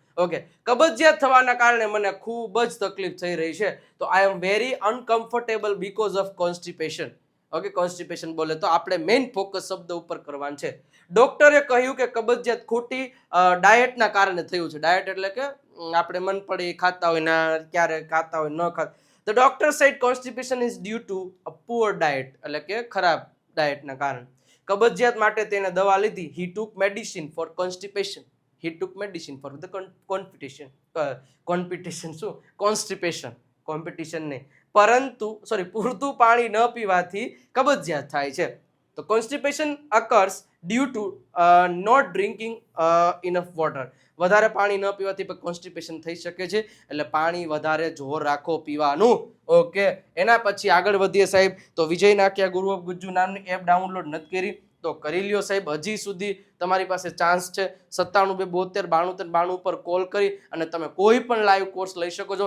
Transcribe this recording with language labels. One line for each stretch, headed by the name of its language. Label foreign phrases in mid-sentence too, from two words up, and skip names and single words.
Gujarati: ઓકે, કબજિયાત થવાના કારણે મને ખૂબ જ તકલીફ થઈ રહી છે.
English: તો I am very uncomfortable because of constipation.
Gujarati: ઓકે, કોન્સ્ટિપેશન બોલે તો આપણે મેઇન ફોકસ શબ્દ ઉપર કરવાનું છે. ડોક્ટરે કહ્યું કે કબજિયાત ખોટી ડાયટના કારણે થયું છે. ડાયટ એટલે કે આપણે મન પડે ખાતા હોય ના ક્યારે ખાતા હોય ન ખાતા.
English: The doctor said constipation is due to a poor diet,
Gujarati: એટલે કે ખરાબ ડાયટના કારણે. કબજિયાત માટે તેને દવા લીધી.
English: He took medicine for constipation. He took medicine for the competition.
Gujarati: શું? Constipation. કોમ્પિટિશન નહીં. પરંતુ પૂરતું પાણી ન પીવાથી કબજિયાત થાય છે.
English: તો કોન્સ્ટિપેશન occurs due to not drinking enough water.
Gujarati: વધારે પાણી ન પીવાથી પણ કોન્સ્ટિપેશન થઈ શકે છે. એટલે પાણી વધારે જોર રાખો પીવાનું. ઓકે, એના પછી આગળ વધીએ સાહેબ. તો વિજય નાકિયા
English: Guru of Gujju
Gujarati: નામની એપ ડાઉનલોડ નથી કરી તો કરી લ્યો સાહેબ. હજી સુધી તમારી પાસે ચાન્સ છે. 97 272 92 પર કોલ કરી અને તમે કોઈ પણ લાઈવ કોર્સ લઈ શકો છો.